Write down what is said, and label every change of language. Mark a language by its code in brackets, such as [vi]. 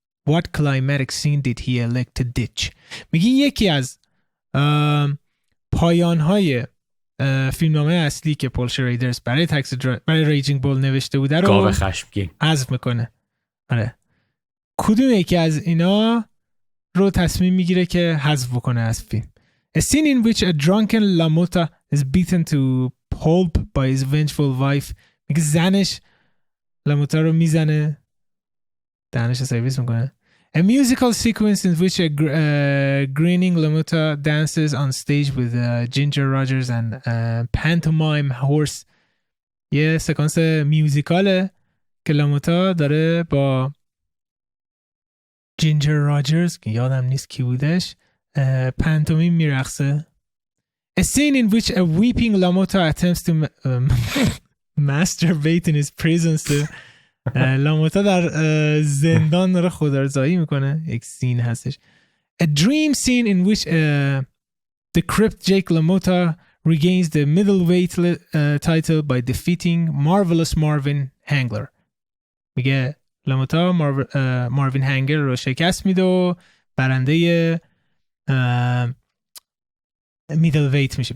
[en] What climatic scene did he elect to ditch? [fa] میگی یکی از پایان‌های فیلمنامه اصلی که پول شریدرز برای ریجینگ بول نوشته بوده رو گاو خشمگین حذف میکنه. آره کدوم یکی از اینا رو تصمیم میگیره که حذف بکنه از فیلم؟ [en] A scene in which a drunken LaMotta is beaten to pulp by his vengeful wife. [fa] میگه زنش LaMotta رو میزنه، دهنش سرویس میکنه. [en] A musical sequence in which a grinning LaMotta dances on stage with Ginger Rogers and pantomime horse. [fa] یه سکانس میوزیکاله که لاموتا داره با جینجر راجرز که یادم نیست کی بودش پانتومیم میرقصه. [en] A scene in which a weeping LaMotta attempts to masturbate in his prison. [fa] لاموتا در زندان داره خودارضایی میکنه. یک سین هستش. [en] A dream scene in which the crypt Jake LaMotta regains the middleweight title by defeating Marvelous Marvin Hagler. [fa] میگه لاموتا ماروین هنگل رو شکست میده و برنده میدل ویت میشه.